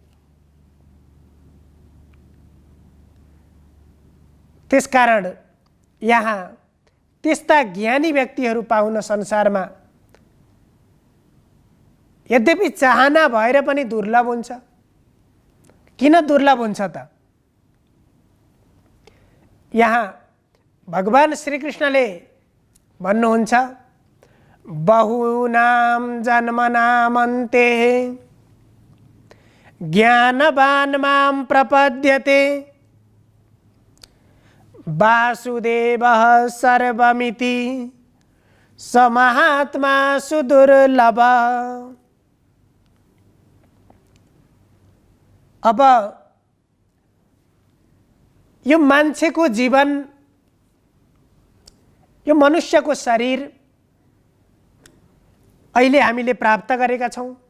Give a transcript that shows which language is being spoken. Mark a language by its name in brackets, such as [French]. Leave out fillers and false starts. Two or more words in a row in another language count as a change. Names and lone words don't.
[Nepali] त्यसकारण यहाँ त्यस्ता ज्ञानी व्यक्तिहरू पाउन संसारमा यद्यपि चाहना भएर पनि दुर्लभ हुन्छ। किन दुर्लभ हुन्छ त? यहाँ भगवान श्रीकृष्णले भन्नुहुन्छ, [Sanskrit] बहुनाम जन्मनामन्ते ज्ञानवान् मां प्रपद्यते वासुदेवः सर्वमिति स महात्मा सुदुर्लभ। [Nepali] अब यो मान्छेको जीवन, यो मनुष्यको शरीर अहिले हामीले प्राप्त गरेका छौँ।